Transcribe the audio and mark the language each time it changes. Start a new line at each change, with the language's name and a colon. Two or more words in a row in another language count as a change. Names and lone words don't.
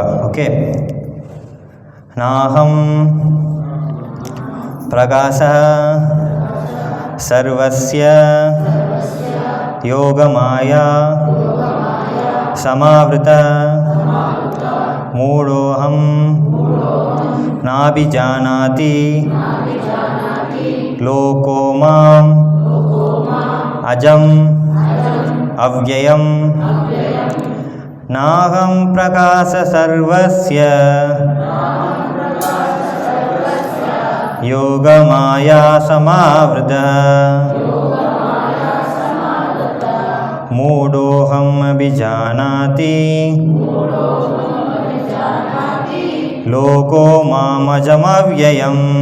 Sanskrit: ಓಕೆ, ನಾಹಂ ಪ್ರಕಾಶ ಸರ್ವಸ್ಯ ಯೋಗಮಾಯಾ ಸಮಾವೃತ ಮೂಢೋಹಂ ನಾಭಿಜಾನಾತಿ ಲೋಕೋ ಮಾಂ ಅಜಂ ಅವ್ಯಯಂ ನಾಹಂ ಪ್ರಕಾಶ ಸರ್ವಸ್ಯ ಯೋಗಮಾಯಾ ಸಮಾವೃತ ಮೂಢೋಹಂ ಅಭಿಜಾನಾತಿ ಲೋಕೋ ಮಾಮಜಮವ್ಯಯಂ